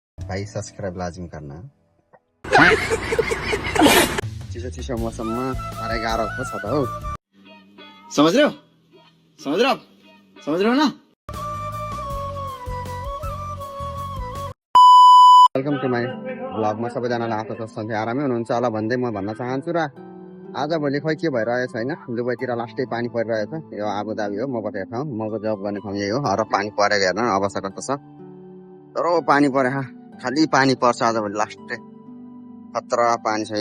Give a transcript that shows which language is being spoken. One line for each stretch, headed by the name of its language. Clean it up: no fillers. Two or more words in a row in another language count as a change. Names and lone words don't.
Hindi: भाई सब्सक्राइब लाजिम करना।
Nepali: चिसो चिसो मौसममा साह्रै गाह्रो पो छ त हौ।
Hindi: समझ रहे हो समझ रहे हो आप समझ रहे हो ना।
English: welcome to my
Nepali: भ्लगमा सबैजनालाई आशा छ सधैँ आरामै हुनुहुन्छ होला भन्दै म भन्न चाहन्छु। र आजभोलि खोइ के भइरहेछ होइन, दुबईतिर लास्टै पानी परिरहेछ। यो आबुधाबी हो, म बसेको ठाउँ, मको जब गर्ने ठाउँ यही हो। र पानी परेको हेर्न अवस्था कस्तो छ, तर पानी परे खालि पानी पर्छ आजभोलि लास्टै खतरा पानी छ।